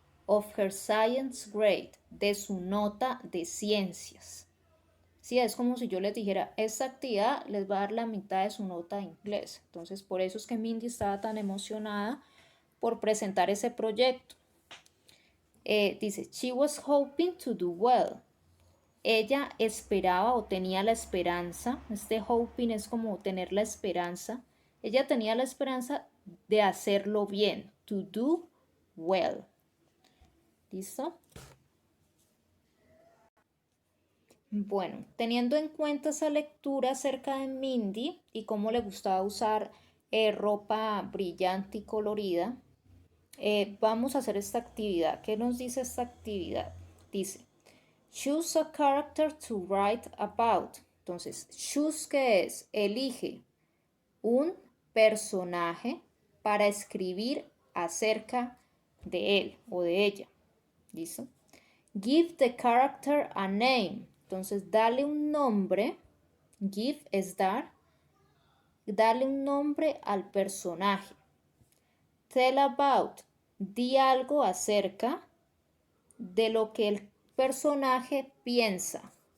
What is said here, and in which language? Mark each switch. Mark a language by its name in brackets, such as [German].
[English] Of her science grade, [Spanish] de su nota de ciencias. Sí, es como si yo les dijera, esta actividad les va a dar la mitad de su nota de inglés. Entonces, por eso es que Mindy estaba tan emocionada por presentar ese proyecto. Dice, [English] she was hoping to do well. [Spanish] Ella esperaba o tenía la esperanza, este hoping es como tener la esperanza. Ella tenía la esperanza de hacerlo bien, [English] to do well. [Spanish] ¿Listo? Bueno, teniendo en cuenta esa lectura acerca de Mindy y cómo le gustaba usar ropa brillante y colorida, vamos a hacer esta actividad. ¿Qué nos dice esta actividad? Dice, [English] choose a character to write about. [Spanish] Entonces, choose, ¿qué es? Elige un personaje para escribir acerca de él o de ella. ¿Listo? [English] Give the character a name. [Spanish] Entonces, dale un nombre. Give es dar. Dale un nombre al personaje. [English] Tell about. [Spanish] Di algo acerca de lo que el personaje piensa.